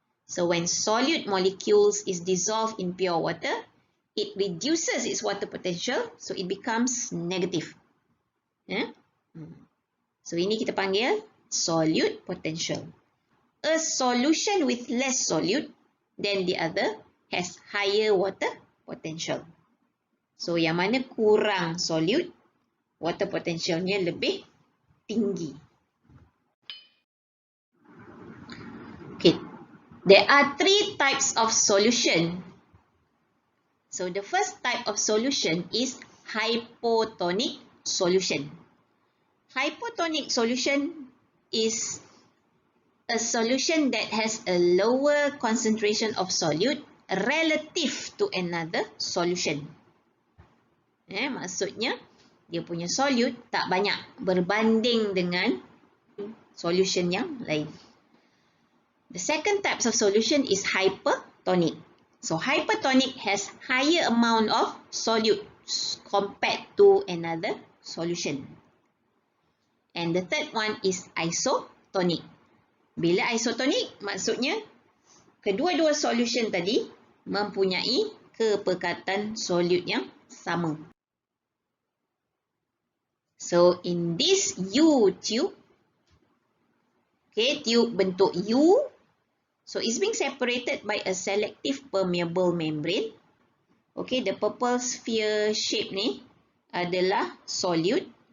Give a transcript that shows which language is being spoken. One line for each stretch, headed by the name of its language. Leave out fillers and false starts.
English: So when solute molecules is dissolved in pure water, it reduces its water potential, so it becomes negative. So
Malay: ini kita panggil
English: solute potential. A solution with less solute than the other has higher water potential.
Malay: So yang mana kurang solute, water potentialnya lebih tinggi.
English: Okay, there are 3 types of solution. So the first type of solution is hypotonic solution. Hypotonic solution is a solution that has a lower concentration of solute relative to another solution.
Malay: Maksudnya dia punya solute tak banyak berbanding dengan solution yang lain.
English: The second type of solution is hypertonic. So hypertonic has higher amount of solute compared to another solution. And the third one is isotonic.
Malay: Bila isotonic, maksudnya kedua-dua solution tadi mempunyai kepekatan solute yang sama.
English: So in this U tube, okay,
Malay: tube bentuk U,
English: so it's being separated by a selective permeable membrane. Okay, the purple sphere shape
Malay: ni adalah
English: solute.